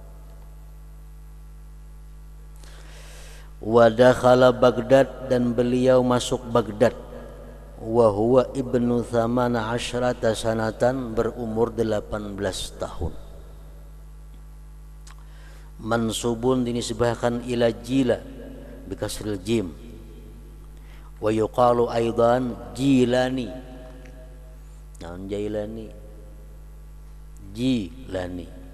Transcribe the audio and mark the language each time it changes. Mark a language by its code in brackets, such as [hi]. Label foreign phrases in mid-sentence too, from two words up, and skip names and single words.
[ar] ودخل بغداد, [id] dan beliau masuk Baghdad. [ar] وهو ابن ثماني عشرة سنة, [id] berumur 18 tahun. [ar] Mansubun, dinisbahkan إلى جيل بكسر الجيم. ويقال أيضا جيلاني, naon Jailani, Jilani.